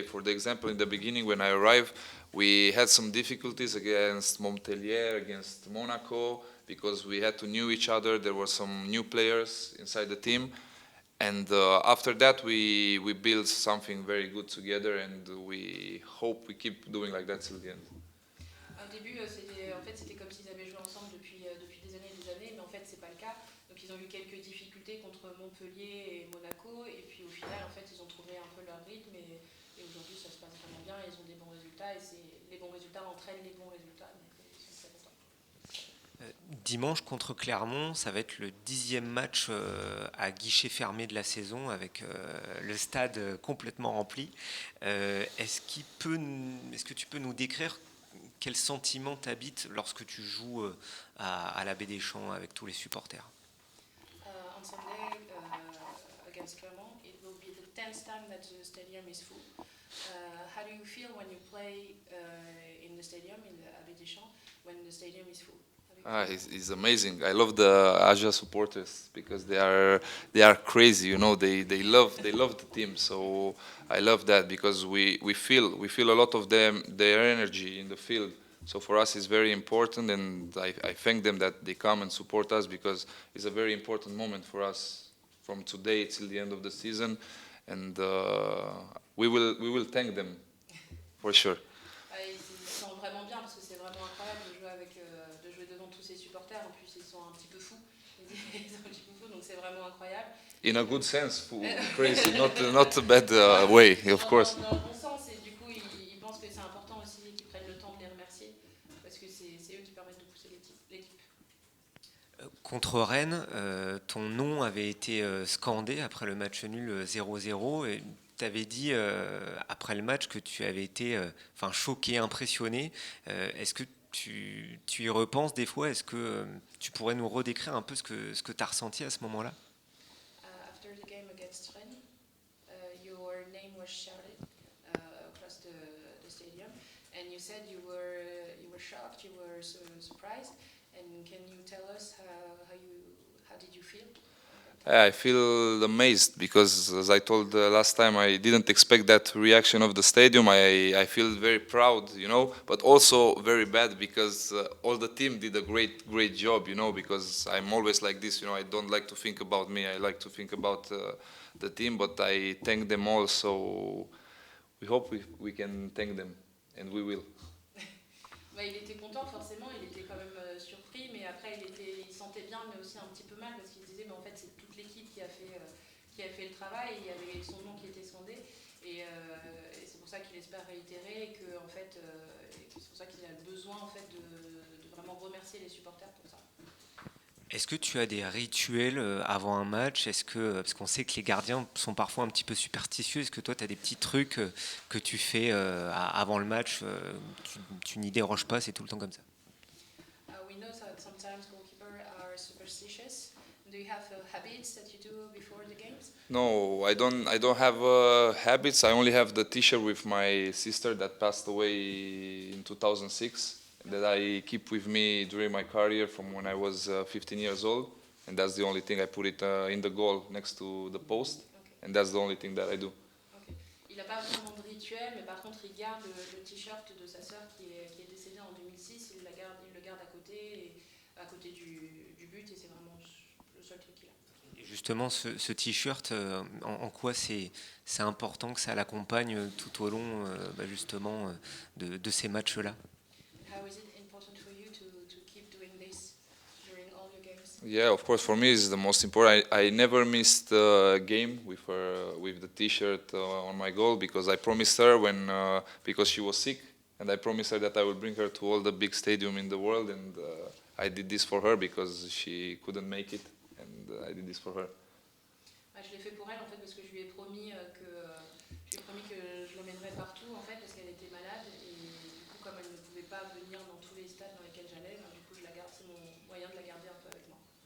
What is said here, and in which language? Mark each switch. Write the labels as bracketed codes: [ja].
[en] For the example, in the beginning when I arrived, we had some difficulties against Montpellier, against Monaco, because we had to know each other. There were some new players inside the team. And after that, we built something very good together, and we hope we keep doing like that till the end. [fr] Au début, c'était comme s'ils avaient joué ensemble depuis des années, mais en fait, c'est pas le cas. Donc, ils ont eu quelques difficultés contre Montpellier et Monaco, et puis au final, en fait, ils ont trouvé un peu leur rythme, et aujourd'hui, ça se passe vraiment bien. Ils ont des bons résultats, et les bons résultats entraînent les bons résultats. Donc, ils sont très contents. Dimanche contre Clermont, ça va être le 10e match à guichet fermé de la saison avec le stade complètement rempli. Est-ce que tu peux nous décrire quel sentiment t'habite lorsque tu joues à la Baie des Champs avec tous les supporters? [en] On Sunday against Clermont, it will be the 10th time that the stadium is full. How do you feel when you play in the stadium, in the Abbé Deschamps, when the stadium is full? It's amazing. I love the Aja supporters because they are crazy. You know, they love the team. So I love that because we feel a lot of their energy in the field. So for us, it's very important, and I thank them that they come and support us because it's a very important moment for us from today till the end of the season, and we will thank them for sure. [fr] Ils se sentent vraiment bien parce que c'est vraiment incroyable de jouer devant tous ces supporters. En plus, ils sont un petit peu fous. Ils donc c'est vraiment incroyable. [en] In a good sense, crazy, not a bad way, of course. [fr] Dans le bon sens, et du coup, ils pensent que c'est important aussi qu'ils prennent le temps de les remercier, parce que c'est eux qui permettent de pousser l'équipe. Contre Rennes, ton nom avait été scandé après le match nul 0-0 et tu avais dit après le match que tu avais été choqué, impressionné. Est-ce que tu y repenses des fois? Est-ce que tu pourrais nous redécrire un peu ce que tu as ressenti à ce moment-là? [en] After the game against Rennes, your name was shouted across the stadium, and you said you were shocked, you were surprised. And can you tell us how did you feel? I feel amazed because, as I told last time, I didn't expect that reaction of the stadium. I feel very proud, but also very bad because all the team did a great job, because I'm always like this, I don't like to think about me. I like to think about the team, but I thank them all, so we hope we can thank them, and we will. [fr] Il était content forcément, il était quand même surpris, mais après il sentait bien, mais aussi un petit peu mal parce qu'il disait mais en fait c'est toute l'équipe qui a fait le travail, il y avait son nom qui était scandé et c'est pour ça qu'il espère réitérer et que en fait c'est pour ça qu'il a besoin en fait de vraiment remercier les supporters pour ça. Est-ce que tu as des rituels avant un match? Parce qu'on sait que les gardiens sont parfois un petit peu superstitieux, est-ce que toi tu as des petits trucs que tu fais avant le match? Tu n'y déroges pas, c'est tout le temps comme ça? [en] We know that sometimes goalkeepers are superstitious. Do you have habits that you do before the games? No, I don't have habits. I only have the T-shirt with my sister that passed away in 2006. That I keep with me during my career from when I was 15 years old, and that's the only thing. I put it in the goal next to the post, and that's the only thing that I do. Okay. [fr] Il n'a pas vraiment de rituel, mais par contre il garde le t-shirt de sa sœur qui est décédée en 2006, il le garde à côté du but, et c'est vraiment le seul truc qu'il a. Et justement, ce t-shirt, en quoi c'est important que ça l'accompagne tout au long justement de ces matchs-là? [en] How is it important for you to keep doing this during all your games? Yeah, of course. For me, it's the most important. I never missed a game with the T-shirt on my goal because I promised her because she was sick, and I promised her that I would bring her to all the big stadium in the world, and I did this for her because she couldn't make it, and I did this for her. [fr] Je l'ai fait pour elle en fait parce que je lui ai promis que je l'emmènerais partout en fait parce qu'elle était malade et du coup comme elle ne pouvait pas venir dans tous les stades dans lesquels j'allais, du coup je la garde, c'est mon moyen de la garder un peu avec moi.